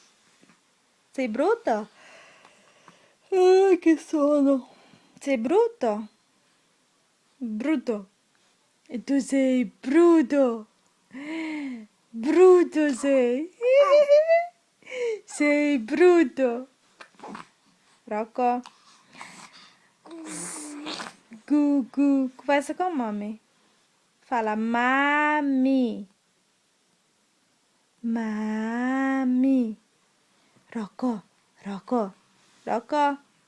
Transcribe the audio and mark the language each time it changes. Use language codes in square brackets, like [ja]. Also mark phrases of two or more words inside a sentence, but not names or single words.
[it] Sei brutto? Che sono? Sei brutto? Brutto. E tu sei bruto. Bruto sei. Sei bruto. Rocco. Gu. [pt] Conversa com a mami. Fala mami. Mami. Rocco. Rocco. Rocco.